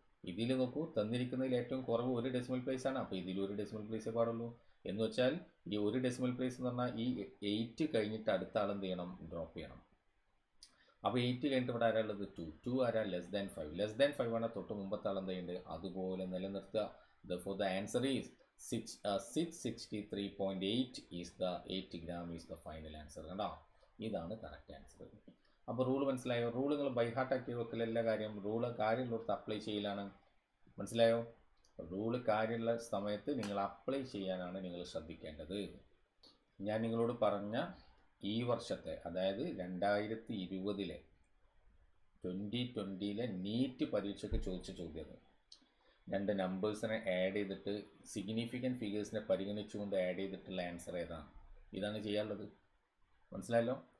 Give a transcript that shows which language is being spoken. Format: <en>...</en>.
<ml>ഇതിൽ നോക്കൂ, തന്നിരിക്കുന്നതിൽ ഏറ്റവും കുറവ് 1 ഡെസിമൽ പ്ലേസ് ആണ്. അപ്പോൾ ഇതിൽ 1 ഡെസിമൽ പ്ലേസേ പാടുള്ളൂ. എന്ന് വെച്ചാൽ ഈ 1 ഡെസിമൽ പ്ലേസ് എന്ന് പറഞ്ഞാൽ ഈ 8 കഴിഞ്ഞിട്ട് അടുത്ത ആൾ എന്ത് ചെയ്യണം? ഡ്രോപ്പ് ചെയ്യണം. അപ്പോൾ 8 കഴിഞ്ഞിട്ട് ഇവിടെ ആരാ ഉള്ളത്? 2 ആരാ? Less than 5. ലെസ് ദാൻ 5 ആണ് തൊട്ട് മുമ്പത്തെ ആൾ എന്തുണ്ട്? അതുപോലെ നിലനിർത്തുക.</ml> <en>Therefore the answer is 663.8 is the 8 gram is the final answer.</en> <ml>കണ്ടോ? ഇതാണ് കറക്റ്റ് ആൻസർ. അപ്പോൾ റൂൾ മനസ്സിലായോ? റൂൾ നിങ്ങൾ ബൈ ഹാർട്ട് ആക്കി വെക്കൽ എല്ലാ കാര്യം റൂള് കാര്യമുള്ളവർക്ക് അപ്ലൈ ചെയ്യലാണ്. മനസ്സിലായോ? റൂള് കാര്യമുള്ള സമയത്ത് നിങ്ങൾ അപ്ലൈ ചെയ്യാനാണ് നിങ്ങൾ ശ്രദ്ധിക്കേണ്ടത്. ഞാൻ നിങ്ങളോട് പറഞ്ഞ ഈ വർഷത്തെ, അതായത് 2020-ലെ 2020-ലെ നീറ്റ് പരീക്ഷയ്ക്ക് ചോദിച്ച ചോദ്യം, 2 നമ്പേഴ്സിനെ ആഡ് ചെയ്തിട്ട് സിഗ്നിഫിക്കൻറ്റ് ഫിഗേഴ്സിനെ പരിഗണിച്ചുകൊണ്ട് ആഡ് ചെയ്തിട്ടുള്ള ആൻസർ ഏതാണ്? ഇതാണ് ചെയ്യാനുള്ളത്. മനസ്സിലായല്ലോ?</ml>